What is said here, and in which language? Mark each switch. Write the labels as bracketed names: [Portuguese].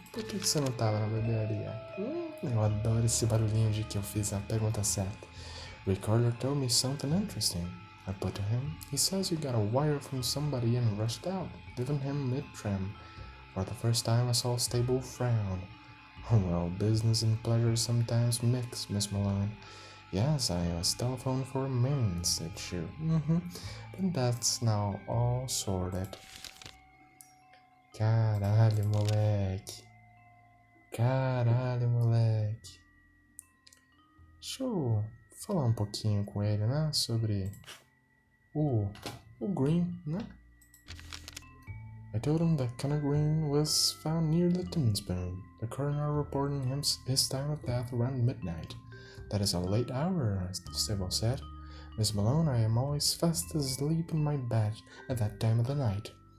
[Portuguese] Por que você não tava na barbearia? Eu adoro esse barulhinho de que eu fiz a pergunta certa. [English] Ricardo told me something interesting. I put to him. He says you got a wire from somebody and rushed out, leaving him mid-trim. For the first time I saw Stable frown. Well, business and pleasure sometimes mix, Miss Malone. Yes, I was telephoned for a million, said she. But that's now all sorted. [Portuguese] Caralho, moleque. Caralho, moleque. Deixa eu falar um pouquinho com ele, né? Sobre o Green, né? [English] I told him that Connor Green was found near the Tinspoon, the coroner reporting his time of death around midnight. That is a late hour, Stable said. Miss Malone, I am always fast asleep in my bed at that time of the night.